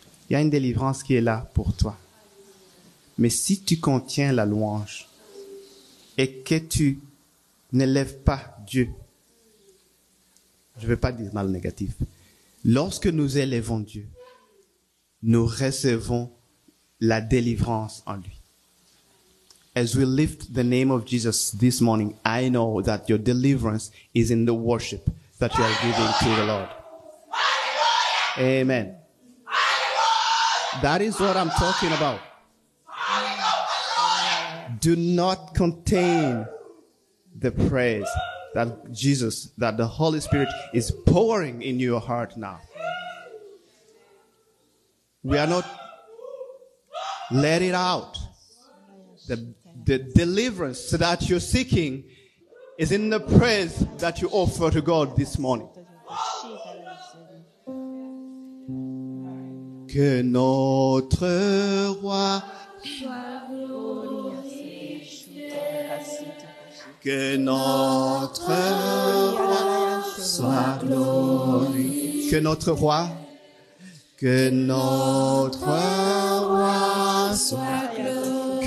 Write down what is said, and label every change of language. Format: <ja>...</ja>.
<fr>Il y a une délivrance qui est là pour toi. Mais si tu contiens la louange et que tu n'élèves pas Dieu, je ne veux pas dire dans le négatif, lorsque nous élèvons Dieu, nous recevons la délivrance en lui.</fr> <en>As we lift the name of Jesus this morning, I know that your deliverance is in the worship that you are giving to the Lord. Amen. That is what I'm talking about. Do not contain the praise that Jesus, that the Holy Spirit is pouring in your heart now. We are not, let it out. The deliverance that you're seeking is in the praise that you offer to God this morning.</en> <fr>Que notre roi, que notre roi soit glorifié. Que notre roi, que notre roi soit glorifié.</fr>